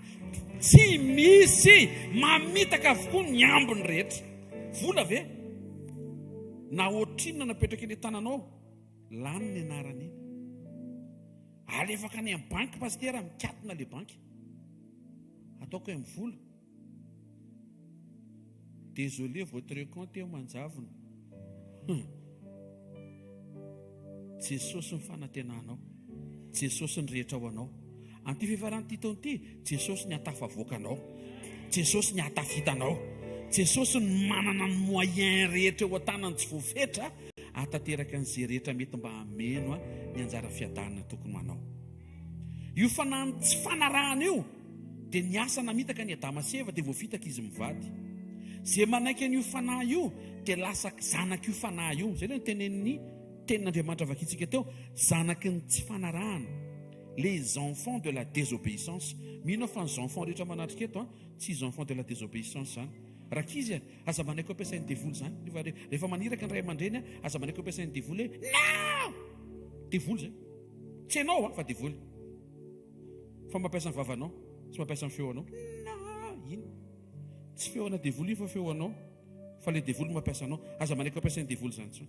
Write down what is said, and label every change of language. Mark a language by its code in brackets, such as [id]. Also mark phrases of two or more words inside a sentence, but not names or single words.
[mg] Tsy misy mamitaka avokoa ny ambiny rehetra. Vola ve? Na ohatrinona napetraka eny tananao, lany ny anarany iny. Alefaka any amin'ny banky pastera, mikatona le banky. Ataoko amin'ny vola. [fr] Désolé, votre compte est manjavona. [mg] Jesosy ny fanantenanao, Jesosy ny rehetra ho anao. Anty fihefaran'ity taona ity, Jesosy ny hatafavoakanao, Jesosy ny hatafitanao, Jesosy ny manana ny moyen rehetra eo an-tanany tsy voafetra hatateraka an'izay rehetra mety mba hameno ny anjara fiadanana tokony manao. Io fanahy tsy fanarahana io dia ny asa namitaka ny Adama sy Eva dia voafitaka izy mivady. Zay manaiky an'io fanahy io dia lasa zanak'io fanahy io. Zay ny tenen'ny tenin'Andriamanitra vakitsika teo, zanaky ny tsy fanarahana, [fr] les enfants de la désobéissance. [mg] Mino fa ny enfants rehetra manatrika eto tsy [fr] les enfants de la désobéissance [mg] zany. Rakizy aza manaiko ampiasain'ny devoly zany. Rehefa maniraka ny ray aman-dreny aza manaiko ampiasain'ny devoly no! Devoly zay. Tsy ianao fa devoly. Fa mampiasa ny vavanao, tsy mampiasa ny feo anao. No! Ino? Tsy feo ana devoly fa feo anao. Fa le devoly mampiasa anao, aza manaiko ampiasain'ny devoly zany tsony.